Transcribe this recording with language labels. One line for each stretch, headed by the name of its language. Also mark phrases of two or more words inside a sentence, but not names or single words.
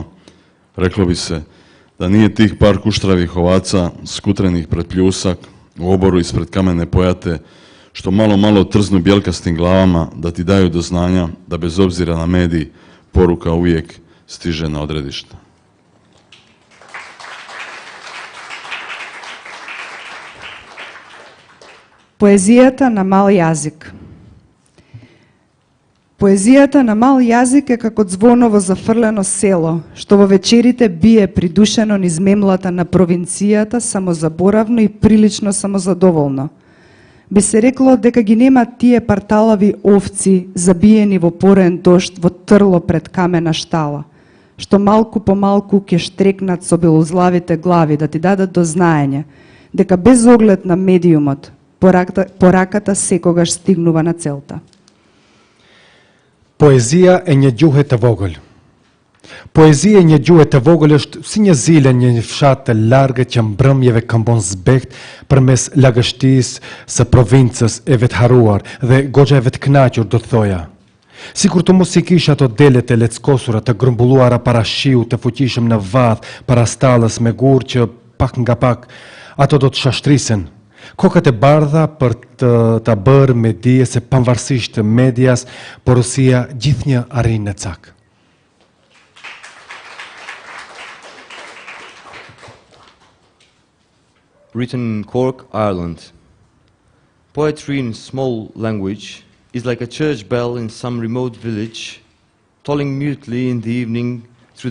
Croatian: Reklo bi se da nije tih par kuštravih ovaca skutrenih pred pljusak u oboru ispred kamene pojate, što malo trznu bjelkastim glavama da ti daju do znanja da bez obzira na medij poruka uvijek stiže na odredište.
Macedonian: Поезијата на мал јазик. Поезијата на мал јазик е како звоно во зафрлено село, што во вечерите бие придушено низ мемлата на провинцијата, самозаборавно и прилично самозадоволно. Би се рекло дека ги нема тие парталави овци забиени во порен дожд во трло пред камена штала, што малку по малку ќе штрекнат со белозлавите глави да ти дадат до знаење дека без оглед на медиумот пораката секогаш стигнува на целта.
Albanian: Poezia e një gjuhe të vogël. Poezia e një gjuhe të vogël është si një zile një fshat të largët që mbrëmjeve këmbon zbekt përmes lagështisë së provincës e vetharuar dhe goxhave të kënaqur, do të thoja. Sikur të mos i kish ato delet e leckosura të grumbulluara para shiu të fuqishëm në vadh, para stallës me gur që pak nga pak ato do të shashtrisen. Kokët e bardha për të bërë me dije se pavarësisht të medias, porosia gjithnjë arrin në cak.
English: Written in Cork, Ireland. Poetry in small language is like a church bell in some remote village, tolling mutely in the evening through